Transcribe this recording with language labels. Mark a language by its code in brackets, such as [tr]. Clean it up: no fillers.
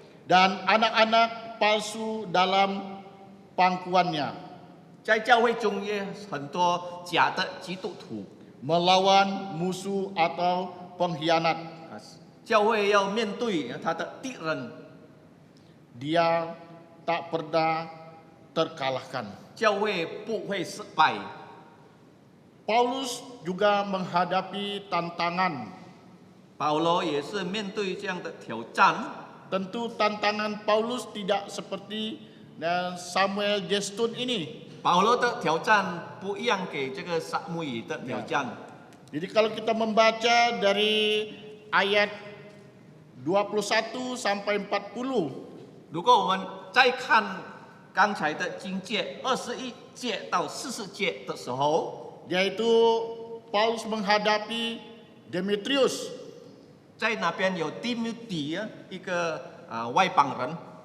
[id] Dan anak-anak palsu dalam pangkuannya. [zh] 在教会中也很多假的基督徒。 [id] Melawan musuh atau pengkhianat. [zh] 教会要面对他的敌人， [id] Dia tak pernah terkalahkan. [zh] 教会不会失败。 [id] Paulus juga menghadapi tantangan. [zh] 保罗也是面对这样的挑战。 [id] Tentu tantangan Paulus tidak seperti Samuel J. Stone ini. [zh] 保罗的挑战不一样给这个撒母耳的挑战。 [id] Jadi kalau kita membaca dari ayat 21 sampai 40, [zh] 如果我们再看刚才的经节21节到40节的时候， [id] yaitu Paulus menghadapi Demetrius. [zh] 在那边有提摩太一个外邦人，